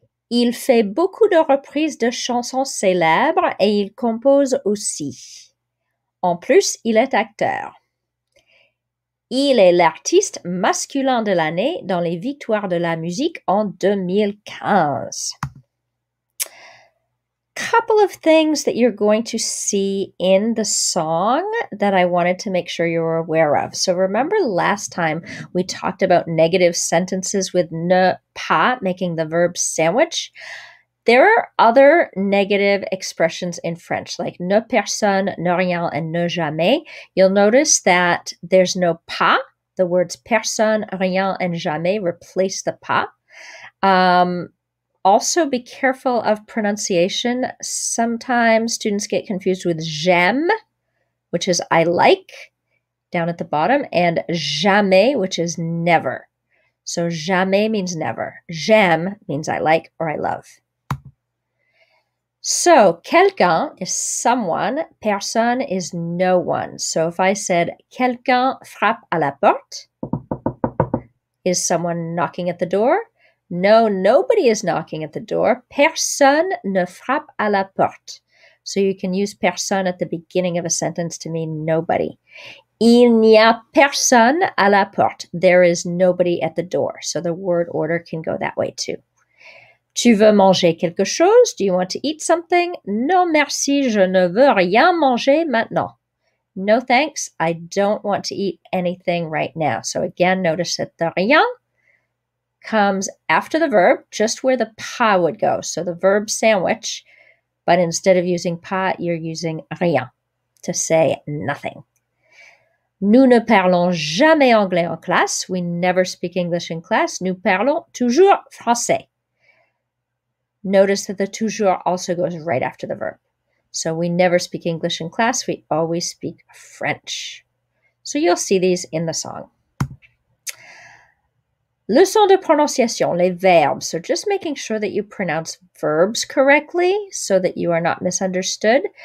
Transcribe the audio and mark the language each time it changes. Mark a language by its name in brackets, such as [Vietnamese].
[French] Il fait beaucoup de reprises de chansons célèbres et il compose aussi. En plus, il est acteur. Il est l'artiste masculin de l'année dans les victoires de la musique en 2015. [English] Couple of things that you're going to see in the song that I wanted to make sure you were aware of. So remember last time we talked about negative sentences with ne pas, making the verb sandwich. There are other negative expressions in French, like ne personne, ne rien, and ne jamais. You'll notice that there's no pas. The words personne, rien, and jamais replace the pas. Also, be careful of pronunciation. Sometimes students get confused with j'aime, which is I like, down at the bottom, and jamais, which is never. So jamais means never. J'aime means I like or I love. So quelqu'un is someone, personne is no one. So if I said [French] quelqu'un frappe à la porte, [English] is someone knocking at the door? No, nobody is knocking at the door. [French] Personne ne frappe à la porte. [English] So you can use personne at the beginning of a sentence to mean nobody. [French] Il n'y a personne à la porte. [English] There is nobody at the door. So the word order can go that way too. [French] Tu veux manger quelque chose? [English] Do you want to eat something? [French] Non, merci, je ne veux rien manger maintenant. [English] No thanks, I don't want to eat anything right now. So again, notice that the rien comes after the verb, just where the pas would go. So the verb sandwich, but instead of using pas, you're using rien to say nothing. [French] Nous ne parlons jamais anglais en classe. [English] We never speak English in class. [French] Nous parlons toujours français. [English] Notice that the toujours also goes right after the verb. So we never speak English in class. We always speak French. So you'll see these in the song. [French] Leçon de prononciation, les verbes. [English] So just making sure that you pronounce verbs correctly so that you are not misunderstood.